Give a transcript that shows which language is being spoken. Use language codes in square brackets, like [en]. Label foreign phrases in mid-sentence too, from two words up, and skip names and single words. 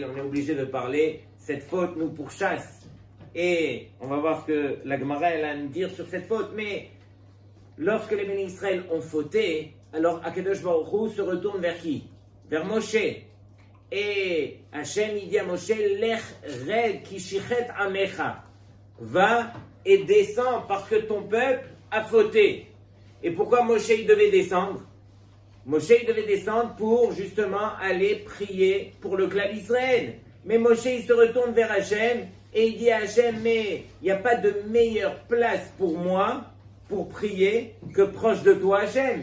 [fr] On est obligé de parler. Cette faute nous pourchasse. Et on va voir ce que la Gemara a à nous dire sur cette faute. Mais lorsque les [he] בני ישראל [fr] ont fauté, alors [he] הקדוש ברוך הוא [fr] se retourne vers qui? Vers Moshe. Et Hachem, il dit à Moshe, [he] לך רד כי שחת עמך. [fr] Va et descends parce que ton peuple a fauté. Et pourquoi Moshe il devait descendre? Moshe il devait descendre pour justement aller prier pour le clan d'Israël. Mais Moshe il se retourne vers Hachem et il dit à Hachem, mais il n'y a pas de meilleure place pour moi pour prier que proche de toi Hachem.